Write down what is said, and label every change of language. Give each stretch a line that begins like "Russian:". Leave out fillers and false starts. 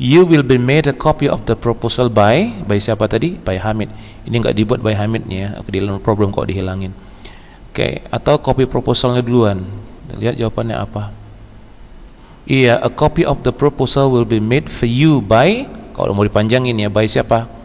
English: You will be made a copy of the proposal by
Indonesian: siapa tadi?
English: By Hamid.
Indonesian: Ini enggak dibuat
English: by Hamid
Indonesian: ya. Oke, di dalam problem kok dihilangin. Oke, atau copy proposalnya duluan. Kita lihat jawabannya apa.
English: Iya, a copy of the proposal will be made for you by,
Indonesian: kalau mau dipanjangin ya,
English: by
Indonesian: siapa?